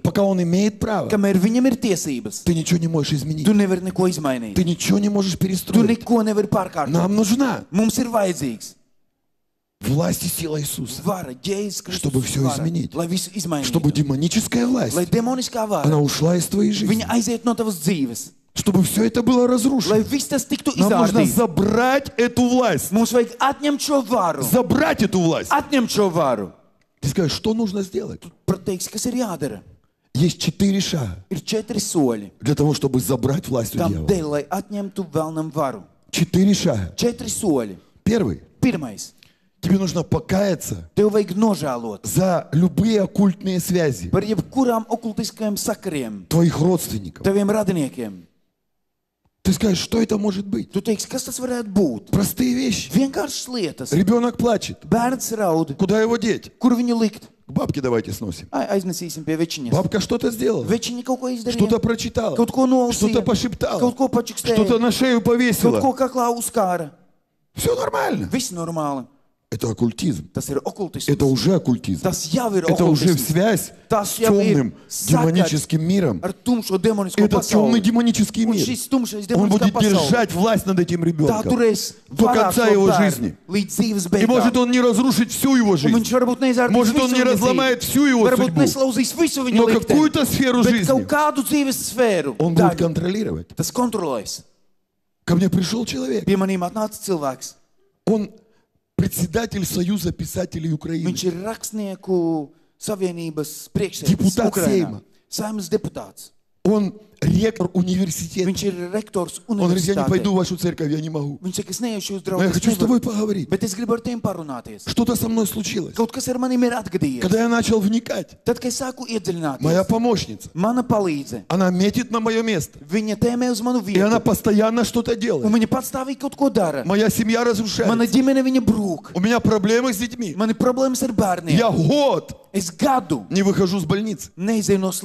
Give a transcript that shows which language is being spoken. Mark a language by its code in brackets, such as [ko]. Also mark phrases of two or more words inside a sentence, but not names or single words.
[ru] пока он имеет право, [lv] kamēr viņam ir tiesības, [ru] ты ничего не можешь изменить. [lv] tu nevari neko izmainīt. [ru] Ты ничего не можешь [lv] Tu [ru] перестроить. [lv] neko nevari pārkārtot. [ru] Нам нужна [lv] Mums ir vajadzīgs [ru] власть и сила Иисуса, [lv] vara, Jēzus [ru] Чтобы [lv] Kristus [ru] всё [lv] vara, [ru] изменить. [lv] lai visu [ru] чтобы [lv] izmainītu. [ru] демоническая власть, [lv] Lai demoniskā vara, [ru] она ушла из твоей [lv] viņa [ru] жизни, [lv] aiziet no tavas dzīves. [ru] чтобы все это было [lv] Lai [ru] разрушено. [lv] viss tas tiktu [ru] Нам нужно [lv] izrādīts. [ru] забрать эту власть, [lv] Mums vajag atņemt šo varu. [ru] забрать эту власть. [lv] Atņemt šo varu. [ru] Ты скажешь, что нужно сделать? [lv] Pateiks, kas ir jādara. [ru] Есть 4 шага [lv] Ir 4 soļi. [ru] для того, чтобы забрать власть у [lv] Tam [ru] дьявола. [lv] dēļ, lai atņemtu vēlnam varu. [ru] 4 шага. [lv] 4 soļi. [ru] Первый. [lv] Pirmais. [ru] Тебе нужно покаяться [lv] Tev vajag nožēlot [ru] за любые оккультные связи [lv] par jebkurām okultiskajiem sakariem, [ru] твоих родственников. [lv] taviem radiniekiem. [ru] Ты скажешь, что это может быть? [lv] Tu teiksi, kas tas varētu būt? [ru] Простые вещи. [lv] Vienkāršas lietas. [ru] Ребенок плачет. [lv] Bērns raud. [ru] Куда его деть? [lv] Kur viņu likt? [ru] К бабке давайте сносим. [lv] Aiznesīsim pie večiņas. [ru] Бабка что-то сделала, [lv] Večiņa kaut ko [ru] что-то [lv] izdarīja. [ru] прочитала, [lv] Kaut ko nolasīja. [ru] что-то пошептала, [lv] Kaut ko pačukstēja. [ru] что-то на шею [lv] Kaut [ru] повесила. [lv] ko kaklā uzkāra. [ru] Все нормально. [lv] Viss normāli. [ru] Это оккультизм. [lv] Tas ir okultisms. [ru] Это уже оккультизм. [lv] Tas jau ir [ru] Это уже [lv] okultisms. [ru] связь [lv] Tas [ru] с [lv] jau ir [ru] темным демоническим миром. [lv] ar tumšo demonisko [ru] Этот темный [lv] pasauli. [ru] демонический [lv] Un [ru] мир, [lv] šis tumšais [ru] он [lv] demoniskā [ru] будет [lv] pasaule. [ru] держать власть над этим [lv] Tā [ru] ребенком. [lv] turēs [ru] До [lv] varā [ru] конца [lv] šo [ru] его [lv] bērnu [ru] жизни. [lv] līdz dzīves [ru] И может [lv] beigām. [ru] он не разрушит всю его [lv] Un [ru] жизнь, [lv] viņš varbūt neizvērtīs [ru] Может, он [lv] visu [ru] не [lv] viņa [ru] разломает [lv] dzīvi. [ru] всю его [lv] Varbūt [ru] судьбу, [lv] neslauzīs visu viņa [ru] но [lv] likteni, [ru] какую-то сферу [lv] bet [ru] жизни [lv] kaut kādu dzīves sfēru. [ru] он будет [lv] daļu. [ru] контролировать. [lv] Tas kontrolēs. [ru] Ко мне пришел человек, [lv] Pie manīm atnāca cilvēks. [ru] он председатель Союза писателей Украины. [lv] Viņš ir rakstnieku savienības priekšsēdētājs Deputāts Ukrainā. Seima. Saeimas deputāts. [ru] Он ректор университета. [lv] Viņš ir rektors [ru] Он говорит, я не пойду [lv] universitātē. [ru] в вашу церковь, я не могу. [lv] Viņš saka, es neiešu uz [ru] Но я [lv] draugu. [ru] хочу с тобой поговорить. [lv] Bet es gribu ar tiem parunāties. [ru] Что-то со мной случилось. [lv] Kaut kas ar maniem ir atgadījies. [ru] Когда я начал вникать, [lv] Tad, kad es sāku iedziļināties, [ru] моя помощница, [lv] mana palīdze, [ru] она метит на мое место. [lv] viņa tēmē uz manu [ru] И она [lv] vietu. [ru] постоянно что-то [lv] Un [ru] делает. [lv] viņa patstāvīgi kaut ko dara. [ru] Моя семья [lv] Mana [ru] разрушается. [lv] ģimene viņa brūk. [ru] У меня проблемы с детьми. [lv] Man ir problēmas ar bērniem. [ru] Я год [lv] Es gadu [ru] не выхожу с больницы. [lv] neizēju no